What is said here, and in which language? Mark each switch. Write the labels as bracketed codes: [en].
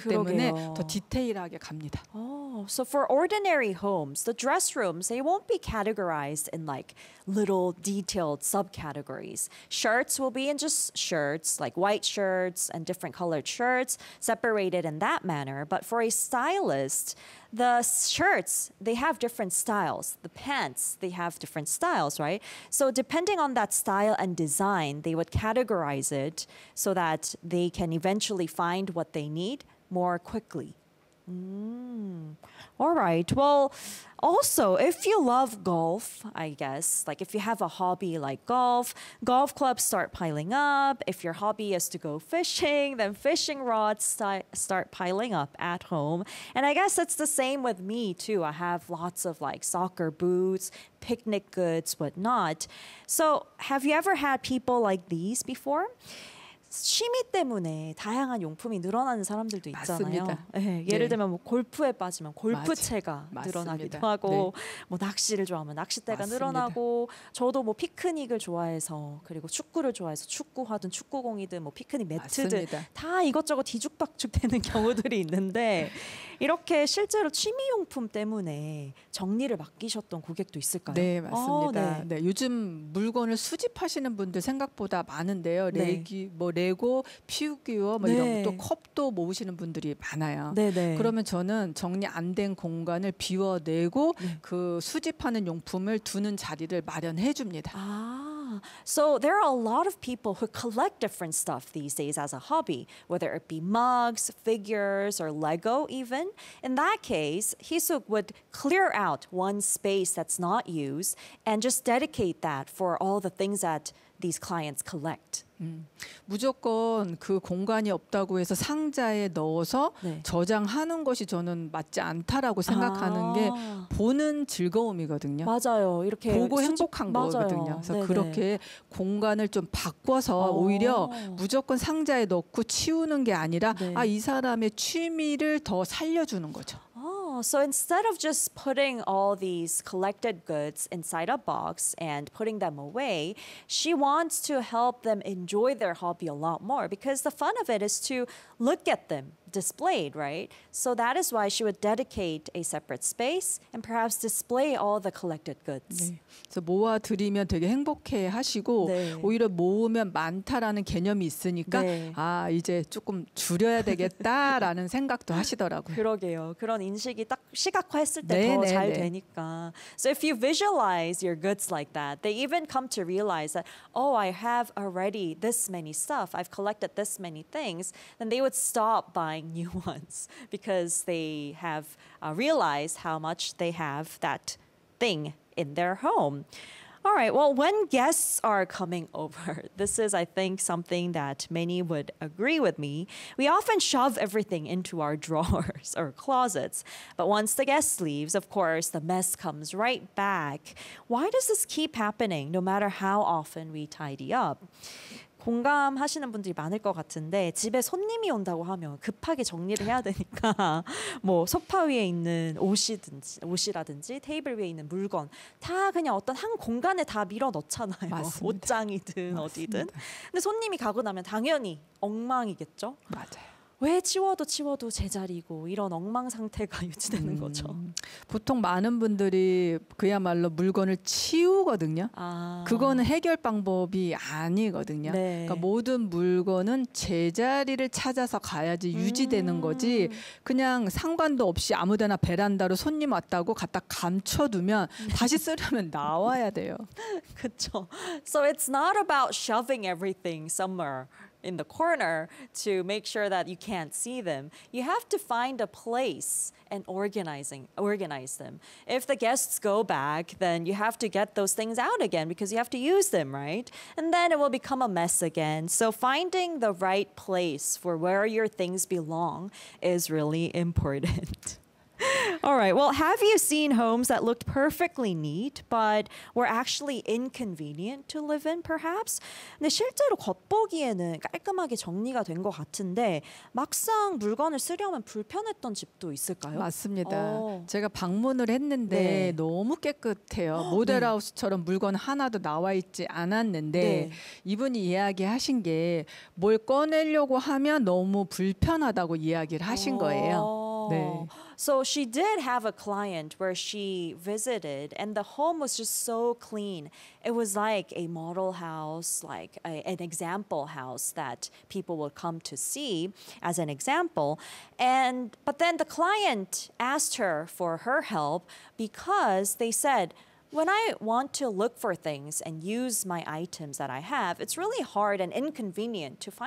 [ko] 그러게요. 때문에 더 디테일하게 갑니다. [en] So for ordinary homes, the dress rooms, they won't be categorized in like little detailed subcategories. Shirts will be in just shirts, like white shirts and different colored shirts, separated in that manner. But for a stylist, the shirts, they have different styles. The pants, they have different styles, right? So depending on that style and design, they would categorize it so that they can eventually find what they need more quickly. All right. Well, also, if you love golf, I guess, like if you have a hobby like golf, golf clubs start piling up. If your hobby is to go fishing, then fishing rods start piling up at home. And I guess it's the same with me, too. I have lots of like soccer boots, picnic goods, whatnot. So have you ever had people like these before? [ko] 취미 때문에 다양한 용품이 늘어나는 사람들도 있잖아요. 맞습니다. 네, 예를 네. 들면 뭐 골프에 빠지면 골프채가 늘어나기도 하고 네. 뭐 낚시를 좋아하면 낚싯대가 맞습니다. 늘어나고 저도 뭐 피크닉을 좋아해서 그리고 축구를 좋아해서 축구화든 축구공이든 뭐 피크닉 매트든 맞습니다. 다 이것저것 뒤죽박죽되는 경우들이 있는데 이렇게 실제로 취미용품 때문에 정리를 맡기셨던 고객도 있을까요? 네, 맞습니다. 네, 요즘 물건을 수집하시는 분들 생각보다 많은데요. 레기, 네. 뭐 레고, 피규어 뭐 네. 이런 것도 컵도 모으시는 분들이 많아요. 네, 네. 그러면 저는 정리 안 된 공간을 비워내고 네. 그 수집하는 용품을 두는 자리를 마련해 줍니다. 아. [en] So there are a lot of people who collect different stuff these days as a hobby, whether it be mugs, figures, or Lego even. In that case, Hee-suk would clear out one space that's not used and just dedicate that for all the things that these clients collect. [ko] 무조건 그 공간이 없다고 해서 상자에 넣어서 네. 저장하는 것이 저는 맞지 않다라고 생각하는 게 보는 즐거움이거든요. 맞아요. 이렇게 보고 행복한 맞아요. 거거든요. 그래서 네네. 그렇게 공간을 좀 바꿔서 오히려 무조건 상자에 넣고 치우는 게 아니라 네. 아, 이 사람의 취미를 더 살려주는 거죠. [en] So instead of just putting all these collected goods inside a box and putting them away, she wants to help them enjoy their hobby a lot more because the fun of it is to look at them, displayed, right? So that is why she would dedicate a separate space and perhaps display all the collected goods. [ko] 네. 모아드리면 되게 행복해 하시고 네. 오히려 모으면 많다라는 개념이 있으니까 네. 아 이제 조금 줄여야 되겠다라는 생각도 하시더라고요. 그러게요. 그런 인식이 딱 시각화했을 때 더 잘 되니까. [en] So if you visualize your goods like that, they even come to realize that, oh, I have already this many stuff. I've collected this many things. Then they would stop buying new ones because they have realized how much they have that thing in their home. All right, well, when guests are coming over, this is, I think, something that many would agree with me. We often shove everything into our drawers or closets. But once the guest leaves, of course, the mess comes right back. Why does this keep happening, no matter how often we tidy up? [ko] 공감하시는 분들이 많을 것 같은데 집에 손님이 온다고 하면 급하게 정리를 해야 되니까 뭐 소파 위에 있는 옷이든지 옷이라든지 테이블 위에 있는 물건 다 그냥 어떤 한 공간에 다 밀어 넣잖아요. 맞습니다. 옷장이든 맞습니다. 어디든. 근데 손님이 가고 나면 당연히 엉망이겠죠. 맞아요. 왜 치워도 치워도 제자리고 이런 엉망 상태가 유지되는 거죠. 보통 많은 분들이 그야말로 물건을 치우거든요. 아. 그거는 해결 방법이 아니거든요. 네. 그러니까 모든 물건은 제자리를 찾아서 가야지 유지되는 거지 그냥 상관도 없이 아무데나 베란다로 손님 왔다고 갖다 감춰두면 다시 쓰려면 나와야 돼요. 그렇죠. [en] So it's not about shoving everything somewhere. In the corner to make sure that you can't see them. You have to find a place and organize them. If the guests go back, then you have to get those things out again because you have to use them, right? And then it will become a mess again. So finding the right place for where your things belong is really important. All right, well, have you seen homes that looked perfectly neat but were actually inconvenient to live in, perhaps? [ko] 근데 실제로 겉보기에는 깔끔하게 정리가 된 것 같은데 막상 물건을 쓰려면 불편했던 집도 있을까요? 맞습니다. 오. 제가 방문을 했는데 네. 너무 깨끗해요. 모델하우스처럼 물건 하나도 나와 있지 않았는데 네. 이분이 이야기하신 게 뭘 꺼내려고 하면 너무 불편하다고 이야기를 하신 거예요. 네. [en] So she did have a client where she visited and the home was just so clean. It was like a model house, like an example house that people would come to see as an example. But then the client asked her for her help because they said, when I want to look for things and use my items that I have, it's really hard and inconvenient to find